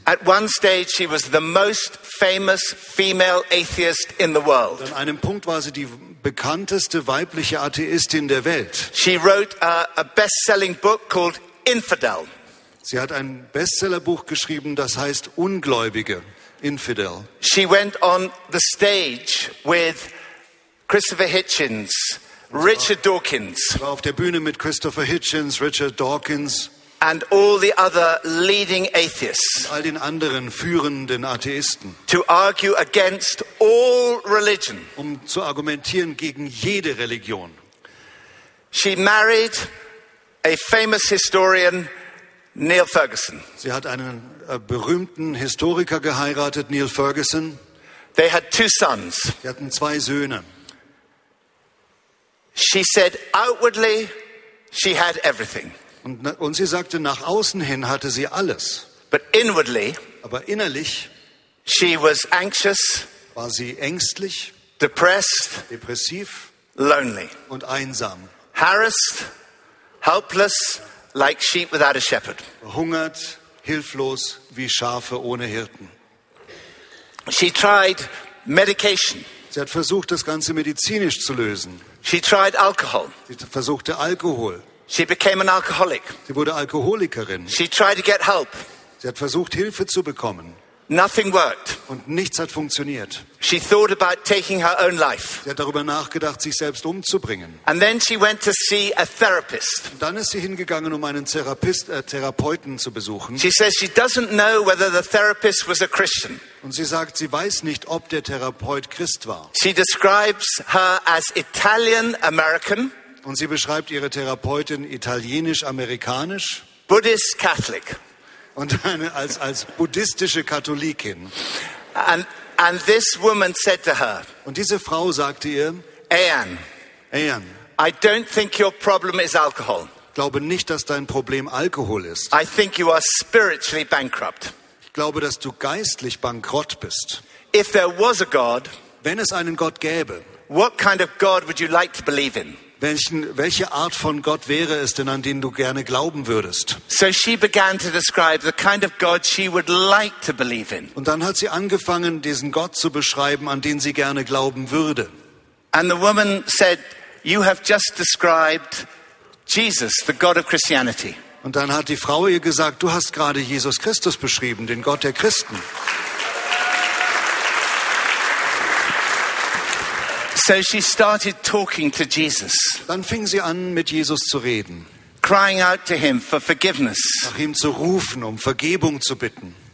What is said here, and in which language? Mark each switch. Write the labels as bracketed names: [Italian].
[English] At one stage she was the most famous female atheist in the world. [German] An einem Punkt war sie die bekannteste weibliche Atheistin der Welt. [English] She wrote a best-selling book called Infidel. [German] Sie hat ein Bestsellerbuch geschrieben, das heißt Ungläubige, Infidel. [English] She went on the stage with Christopher Hitchens. Richard Dawkins. [German] War auf der Bühne mit Christopher Hitchens, Richard Dawkins. [English] And all the other leading atheists. [German] All den anderen führenden Atheisten. [English] To argue against all religion. [German] Um zu argumentieren gegen jede Religion. [English] She married a famous historian, Niall Ferguson. [German] Sie hat einen berühmten Historiker geheiratet, Niall Ferguson. [English] They had two sons. [German] Sie hatten zwei Söhne. [English] She said outwardly she had everything. [German] Und sie sagte, nach außen hin hatte sie alles. [English] But inwardly, [German] aber innerlich, [English] she was anxious, [German] war sie ängstlich, [English] depressed, [German] depressiv, [English] lonely [German] und einsam. [English] Harassed, helpless, like sheep without a shepherd. [German] Hungert, hilflos wie Schafe ohne Hirten. [English] She tried medication. [German] Sie hat versucht, das Ganze medizinisch zu lösen. [English] She tried alcohol. [German] Sie versuchte Alkohol. [English] She became an alcoholic. [German] Sie wurde Alkoholikerin. [English] She tried to get help. [German] Sie hat versucht, Hilfe zu bekommen. [English] Nothing worked. [German] Und nichts hat funktioniert. [English] She thought about taking her own life. [German] Sie hat darüber nachgedacht, sich selbst umzubringen. [English] And then she went to see a therapist. [German] Und dann ist sie hingegangen, um einen Therapeuten zu besuchen. [English] She says she doesn't know whether the therapist was a Christian. [German] Und sie sagt, sie weiß nicht, ob der Therapeut Christ war. [English] She describes her as Italian American. [German] Und sie beschreibt ihre Therapeutin italienisch-amerikanisch. [English] Buddhist Catholic. [German] Und eine als buddhistische Katholikin. [English] And this woman said to her. [German] Und diese Frau sagte ihr, [English] Ayaan, I don't think your problem is alcohol. [German] Glaube nicht, dass dein Problem Alkohol ist. [English] I think you are spiritually bankrupt. [German] Ich glaube, dass du geistlich bankrott bist. [English] If there was a God, [German] wenn es einen Gott gäbe, [English] what kind of God would you like to believe in? [German] Welche Art von Gott wäre es denn, an den du gerne glauben würdest? [English] So she began to describe the kind of God she would like to believe in. [German] Und dann hat sie angefangen, diesen Gott zu beschreiben, an den sie gerne glauben würde. [English] And the woman said, "You have just described Jesus, the God of Christianity." [German] Und dann hat die Frau ihr gesagt, du hast gerade Jesus Christus beschrieben, den Gott der Christen. [English] So she started talking to Jesus. [German] Dann fing sie an, mit Jesus zu reden. [English] Crying out to him for forgiveness. [German] Nach ihm zu rufen, um Vergebung zu bitten.